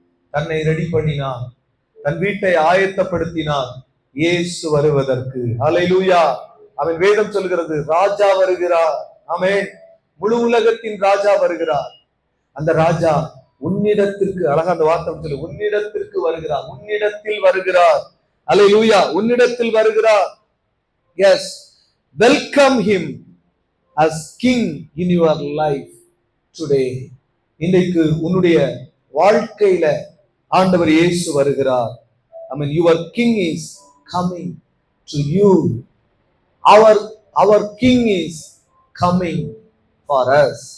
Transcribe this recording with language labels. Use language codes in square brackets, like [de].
[ta] தன்னை ரெடி பண்ணினான், தன் வீட்டை ஆயத்தப்படுத்தினான் இயேசு வருவதற்கு. அல்லேலூயா. அவன் வேதம் சொல்கிறது, ராஜா வருகிறார். ஆமென். முழு உலகத்தின் ராஜா வருகிறார். அந்த ராஜா உன்னிடத்திற்கு, அழகா அந்த வார்த்தை சொல்லு, உன்னிடத்திற்கு வருகிறார். உன்னிடத்தில் வருகிறார். அல்லேலூயா. உன்னிடத்தில் வருகிறார். [en] Yes, welcome him as king in your life today. [ta] இன்றைக்கு உன்னுடைய வாழ்க்கையில ஆண்டவர் இயேசு வருகிறார். [en] your king is coming to you. our king is coming for us.